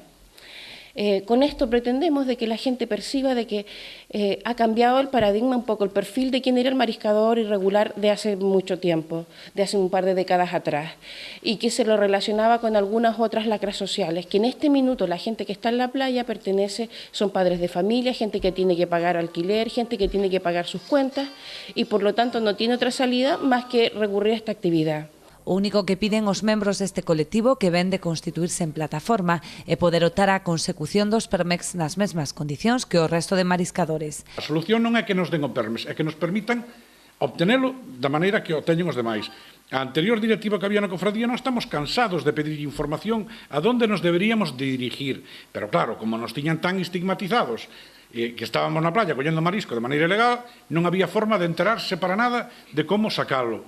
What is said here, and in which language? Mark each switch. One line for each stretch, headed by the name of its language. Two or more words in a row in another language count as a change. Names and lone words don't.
Spanish: Con esto pretendemos de que la gente perciba de que ha cambiado el paradigma un poco, el perfil de quién era el mariscador irregular de hace mucho tiempo, de hace un par de décadas atrás, y que se lo relacionaba con algunas otras lacras sociales, que en este minuto la gente que está en la playa son padres de familia, gente que tiene que pagar alquiler, gente que tiene que pagar sus cuentas, y por lo tanto no tiene otra salida más que recurrir a esta actividad.
Galician: O único que piden os membros deste colectivo que ven de constituirse en plataforma é poder optar á consecución dos PERMEX nas mesmas condicións que o resto de mariscadores. A solución non é que nos den o PERMEX, é que nos permitan obtenelo da maneira que o teñen os demais. A anterior directiva que había na cofradía non estamos cansados de pedir información
Spanish: a donde nos deberíamos dirigir,
Galician: pero claro, como nos tiñan tan estigmatizados que estábamos na playa collendo marisco de maneira ilegal, non había forma de enterarse para nada de como sacalo.